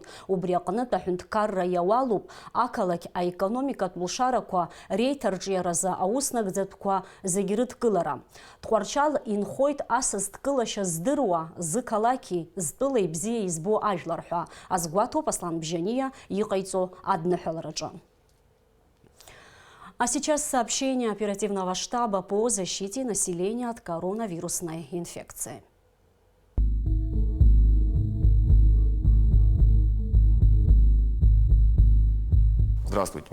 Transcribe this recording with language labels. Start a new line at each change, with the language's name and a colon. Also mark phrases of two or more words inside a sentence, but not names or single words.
Abkhazian: Убри аҟнытә аҳәынҭқарра иауалуп ақалақь аекономикатә лшарақәа реиҭарҿиаразы ауснагӡатәқәа зегьы рыдкылара. Тҟәарчал инхоит асасдкылашьа здыруа зықалақьи зтәылеи бзиа избо ажәлар ҳәа азгәаҭоуп Аслан Бжьаниа иҟаиҵо адныҳәалараҿы.
Russian: А сейчас сообщение оперативного штаба по защите населения от коронавирусной инфекции. Здравствуйте.